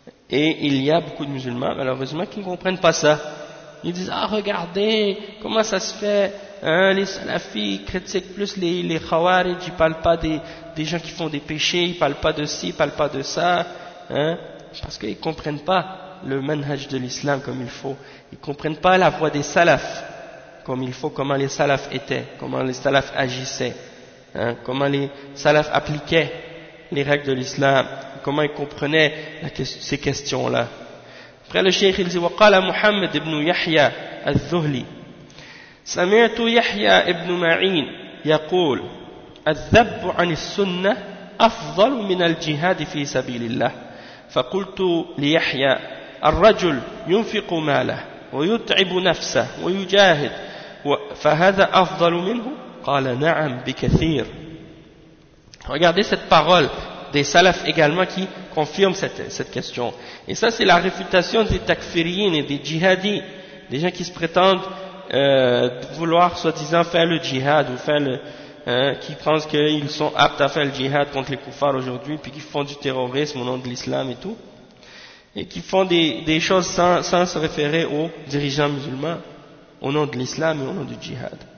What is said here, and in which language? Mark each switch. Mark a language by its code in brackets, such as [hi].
[fr] Et il y a beaucoup de musulmans, malheureusement, qui ne comprennent pas ça. Ils disent, ah, regardez, comment ça se fait, hein, les salafis critiquent plus les khawarij, ils parlent pas des gens qui font des péchés, ils parlent pas de ci, ils parlent pas de ça, hein, parce qu'ils comprennent pas le manhaj de l'islam comme il faut. Ils comprennent pas la voie des salafs comme il faut, comment les salafs étaient, comment les salafs agissaient, hein, comment les salafs appliquaient les règles de l'islam, comment ils comprenaient ces questions-là. [ar] قال الشيخ الزي وقال محمد بن يحيى الذهلي سمعت يحيى بن معين يقول الذب عن السنة أفضل من الجهاد في سبيل الله فقلت ليحيى الرجل ينفق ماله ويتعب نفسه ويجاهد فهذا أفضل منه قال نعم بكثير. [fr] Regardez cette parole des salafs également qui confirment cette question. Et ça, c'est la réfutation des takfiriyin et des djihadis, des gens qui se prétendent vouloir soi-disant faire le djihad, ou faire qui pensent qu'ils sont aptes à faire le djihad contre les koufars aujourd'hui, puis qui font du terrorisme au nom de l'islam et tout, et qui font des choses sans se référer aux dirigeants musulmans, au nom de l'islam et au nom du djihad.